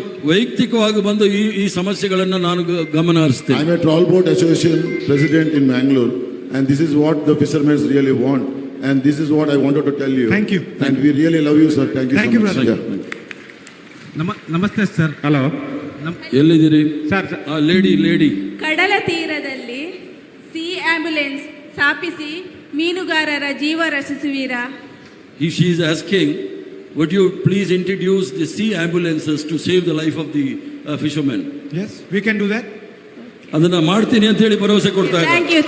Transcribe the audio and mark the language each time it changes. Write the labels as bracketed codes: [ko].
[kn] ವೈಯಕ್ತಿಕವಾಗಿ ಬಂದು ಈ ಸಮಸ್ಯೆಗಳನ್ನು ನಾನು ಗಮನ ಹರಿಸ್ತೇನೆ. [en] I'm a trawlboat association president in Mangalore, and this is what the fishermen really want, and this is what I wanted to tell you. Thank you. And we really love you, sir. Thank you Thank so you, much. brother. [kn] ನಮಸ್ತೆ sir. Hello, ಎಲ್ಲಿದ್ದೀರಿ sir? Lady ಕಡಲ ತೀರದಲ್ಲಿ C ambulance ಸ್ಥಾಪಿಸಿ ಮೀನುಗಾರರ ಜೀವ ರಕ್ಷಿಸುವಿರಾ? [en] She is asking, would you please introduce the sea ambulances to save the life of the fishermen? Yes, we can do that. [kn] ಅದನ್ನ ಮಾಡ್ತೀನಿ ಅಂತ ಹೇಳಿ ಭರವಸೆ ಕೊಡ್ತಾ ಇದ್ದಾರೆ.